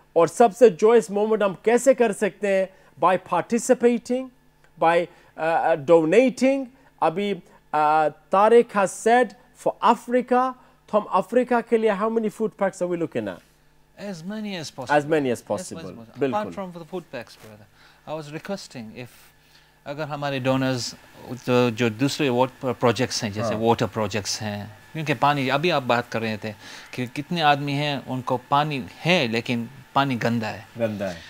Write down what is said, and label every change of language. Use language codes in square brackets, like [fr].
[ur] اور سب سے joyous moment ہم کیسے کر سکتے ہیں؟ [en] by participating, by donating. ابھی Tariq has said for Africa, [ur] تو ہم افریقہ کے لیے [en] how many food packs are we looking at? As many as possible. As many as possible. Apart from the food packs, brother, I was requesting if [ur] اگر ہمارے donors جو دوسرے projects ہیں جیسے واٹر پروجیکٹس ہیں, کیونکہ پانی, ابھی آپ بات کر رہے تھے کہ کتنے آدمی ہیں ان کو پانی ہے لیکن پانی گندا ہے.